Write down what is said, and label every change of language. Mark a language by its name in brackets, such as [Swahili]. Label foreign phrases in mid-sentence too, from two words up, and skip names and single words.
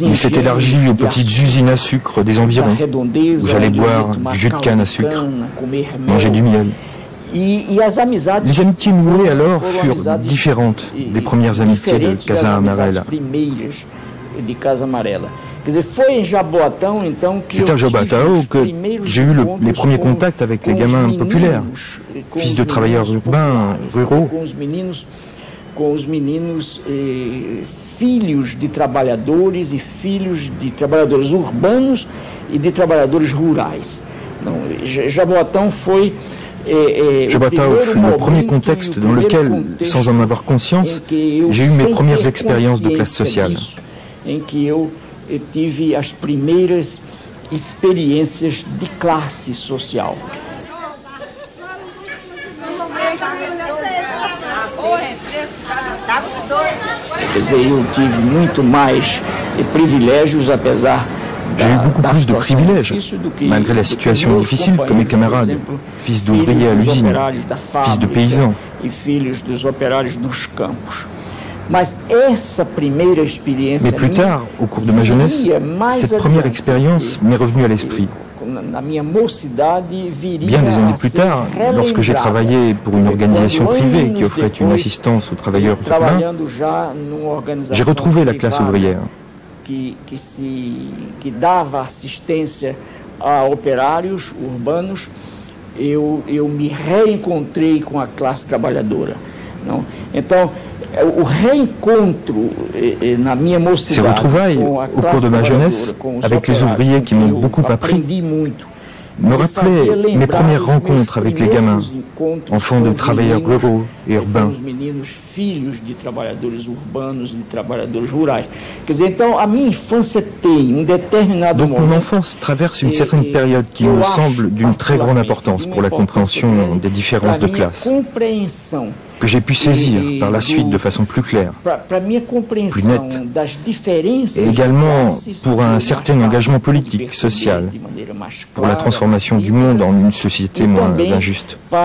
[French] Il s'est élargi aux petites usines à sucre des environs, où j'allais boire du jus de canne à sucre, manger du miel. Les amitiés nouées alors furent différentes des premières amitiés de Casa Amarela. C'est à Jaboatão que j'ai eu les premiers contacts avec les gamins populaires, fils de travailleurs urbains, ruraux. [Portuguese] Com os meninos filhos de trabalhadores e filhos de trabalhadores urbanos e de trabalhadores rurais. Jaboatão foi [French] Jaboatão fut le premier contexte dans lequel, sans en avoir conscience, j'ai eu mes premières expériences de classe sociale. [Portuguese] Em que eu tive as primeiras experiências de classe social. Quer dizer, eu tive muito mais privilégios, apesar [French] J'ai eu beaucoup plus de privilèges, malgré la situation difficile que mes camarades, fils d'ouvriers à l'usine, fils de paysans. Mais plus tard, au cours de ma jeunesse, cette première expérience m'est revenue à l'esprit. Bien des années plus tard, lorsque j'ai travaillé pour une organisation privée qui offrait une assistance aux travailleurs urbains, j'ai retrouvé la classe ouvrière. [Portuguese] Que dava assistência a operários urbanos, eu me reencontrei com a classe trabalhadora. Não? Então, o reencontro na minha mocidade, [French] ces retrouvailles au cours de ma jeunesse avec les ouvriers qui m'ont beaucoup appris me rappelaient mes premières rencontres avec les gamins, enfants de travailleurs ruraux et urbains. Donc mon enfance traverse une certaine période qui me semble d'une très grande importance pour la compréhension des différences de classe, que j'ai pu saisir par la suite de façon plus claire, plus nette, et également pour un certain engagement politique, social, pour la transformation du monde en une société moins injuste.